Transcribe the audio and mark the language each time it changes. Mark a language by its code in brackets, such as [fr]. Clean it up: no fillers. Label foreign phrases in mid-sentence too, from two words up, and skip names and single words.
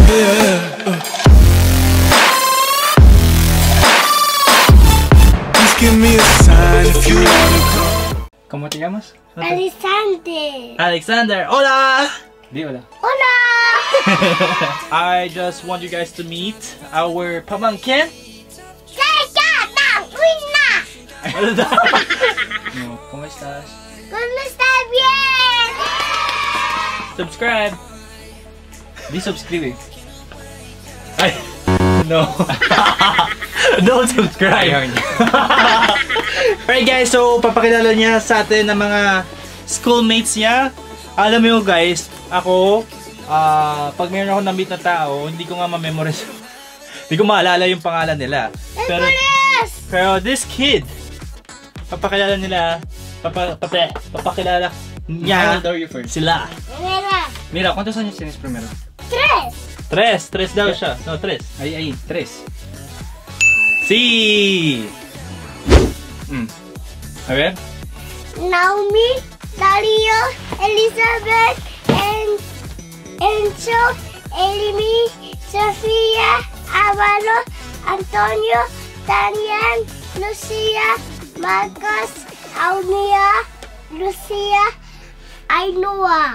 [en] Please give me a sign if you wanna come. [es] ¿Cómo te llamas? Alexander. Alexander, hola! Di, hola. Hola. [en] I just want you guys to meet our pamangkin. [tl] Ano daw? [es] No, ¿cómo estás? ¿Cómo está bien? [en] Subscribe. Di subscribe. Ay, no. Don't subscribe. Alright guys, [tl] so papakilala niya sa atin ng mga schoolmates niya. Alam mo guys, ako, pag mayroon ako na-meet na tao, hindi ko nga ma-memorize. Hindi ko maalala yung pangalan nila. [en] Pero this kid, [tl] papakilala nila, papakilala niya sila. [es] Mira. ¿Cuántos años tienes primero? 3. [tl] Tres daw siya. [es] No, tres. Ahí, 3. Sí. A ver. Naomi, Dario, Elizabeth, Enzo, Elimi, Sofía, Álvaro, Antonio, Daniel, Lucia, Marcos, Aunia, Lucia, Ainhoa.